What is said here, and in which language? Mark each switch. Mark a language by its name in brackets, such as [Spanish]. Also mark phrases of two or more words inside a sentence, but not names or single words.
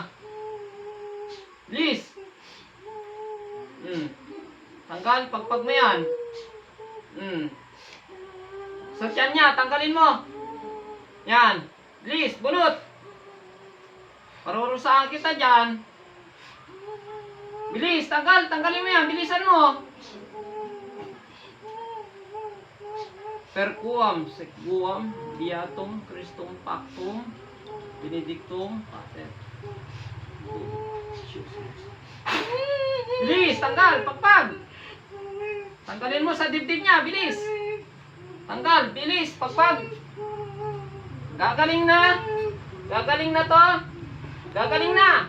[Filipino] Bilis. Tanggal, pagpag mo yan. Sa tiyan niya, tanggalin mo. Yan. Bilis, bunot. Parurusahan kita dyan. Bilis, tanggalin mo yan. Bilisan mo. [Latin] Perquam, sequam, beatum, Christum pactum, benedictum, pater. [Filipino] Bilis, tanggal, pagpag. Tanggalin mo sa dibdib niya, bilis. Tanggal, bilis, pagpag. Gagaling na. Gagaling na to. Gagaling na.